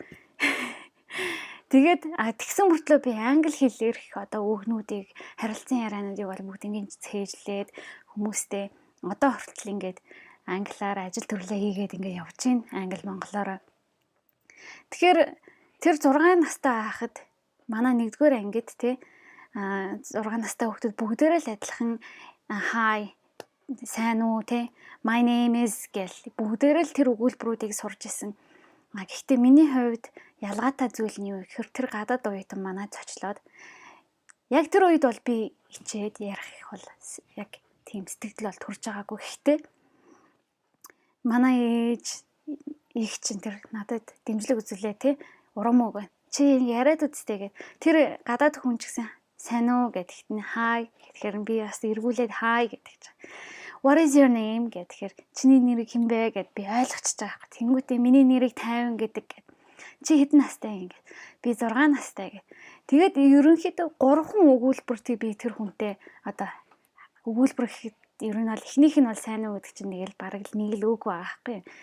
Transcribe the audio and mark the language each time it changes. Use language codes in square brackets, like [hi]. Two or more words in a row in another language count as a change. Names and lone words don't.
[mn] Тэгээд тэгсэн мөртлөө би англи хэлээр өгнүүдийг харилцан яриануудыг бол бүгд ингэ цээжлээд хүмүүстэй одоо хүртэл ингээд англиар ажил төрлөө хийгээд ингээ явж гин англи монголоор. Тэгэхээр тэр 6 настай байхад манай 1-р ангид 6 настай хүүхдүүд бүгдээрээ л адилхан hi сайн уу [en] my name is [mn] гэл бүгдээрээ л тэр өгүүлбэрүүдийг сурж исэн. Гэхдээ миний хувьд ялгаатай зүйл нь юу гэхээр тэр гадаад оюутан манайд зочлоод яг тэр үед бол би ичээд ярих их бол яг тийм сэтгэл бол төрж байгаагүй. Гэхдээ манай их чинь тэр надад дэмжлэг үзүүлээ тий. Урам үг. Чи яриад үзтээ гэд. Тэр гадаад хүн ч гэсэн сайн уу гэдэгт нь хай гэхээр би бас эргүүлээд хай гэдэг чинь. [en] What is your name [mn] гэхээр чиний нэрийг хэн бэ гэд би ойлгочихж байгаа. Тэнгүүтээ миний нэрийг 50 гэдэг гэд. Чи хэдэн настай ингэ. Би 6 настай гэд. Тэгээд ерөнхийдөө 3 өгүүлбэртийг би тэр хүнтэй одоо өгүүлбэр гэхэд ер нь бол эхнийх нь бол сайн уу гэдэг чинь нэг л бараг л нэг л үг байгаа байхгүй.